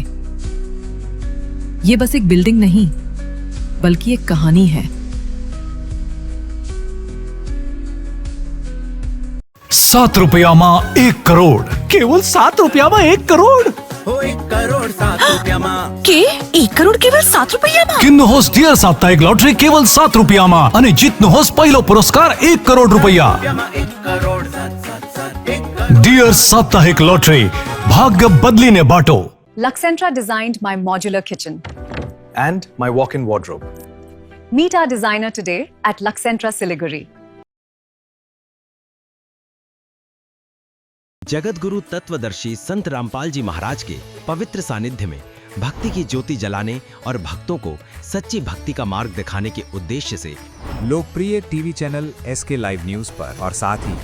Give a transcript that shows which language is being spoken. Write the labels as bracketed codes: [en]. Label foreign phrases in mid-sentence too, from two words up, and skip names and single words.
[hi] ये बस एक बिल्डिंग नहीं, बल्कि एक कहानी है। [ne] 7 रुपयामा 1 करोड़, केवल 7 रुपयामा 1 करोड़। 1 करोड़ 7 रुपयामा के 1 करोड़ केवल 7 रुपयामा? किन्नुहोस् डियर साप्ताहिक लटरी केवल 7 रुपयामा अनि जित्नुहोस् पहिलो पुरस्कार 1 करोड़ रुपैयाँ। डियर साप्ताहिक लटरी, भाग्य बदलिने बाटो। [en] Luxentra designed my modular kitchen and my walk-in wardrobe. Meet our designer today at Luxentra Siliguri. [hi] जगत गुरु तत्वदर्शी संत रामपाल जी महाराज के पवित्र सानिध्य में भक्ति की ज्योति जलाने और भक्तों को सच्ची भक्ति का मार्ग दिखाने के उद्देश्य से लोकप्रिय टीवी चैनल SK लाइव न्यूज पर और साथ ही